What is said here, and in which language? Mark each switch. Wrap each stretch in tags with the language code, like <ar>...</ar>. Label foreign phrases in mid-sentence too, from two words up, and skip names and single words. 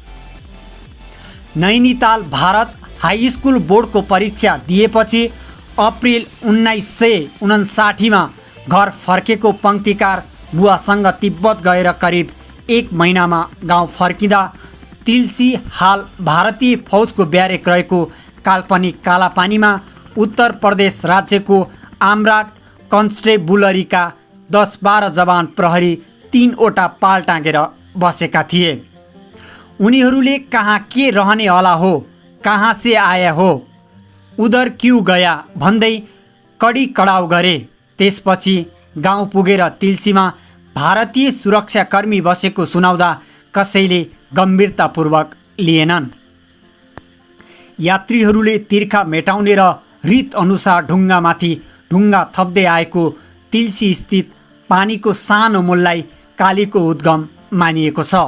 <ne>नैनीताल भारत हाई स्कुल बोर्डको परीक्षा दिएपछि अप्रिल 1959 घर फर्केको पङ्क्तिकार बुवासँग तिब्बत गएर करिब 1 महिनामा गाउँ फर्किँदा तिल्सी हाल भारतीय फौजको ब्यारेक रहेको काल्पनिक कालापानीमा उत्तर प्रदेश राज्यको आम्राट कन्स्टेबुलरीका 10-12 जवान प्रहरी 3वटा पाल टाँगेर बसेका थिए। उनीहरूले</ne> <hi>कहाँ के रहने वाला हो, कहाँ से आया हो, उधर क्यों गया</hi> <ne>भन्दै कडी कडाउ गरे। त्यसपछि गाउँ पुगेर तिल्सीमा भारतीय सुरक्षाकर्मी बसेको सुनाउँदा कसैले गम्भीरतापूर्वक लिएनन्। यात्रीहरूले तिर्खा मेटाउने र रीत अनुसार ढुङ्गामाथि ढुङ्गा थप्दै आएको तिल्सी स्थित पानीको सानो मुललाई कालीको उद्गम मानिएको छ।</ne>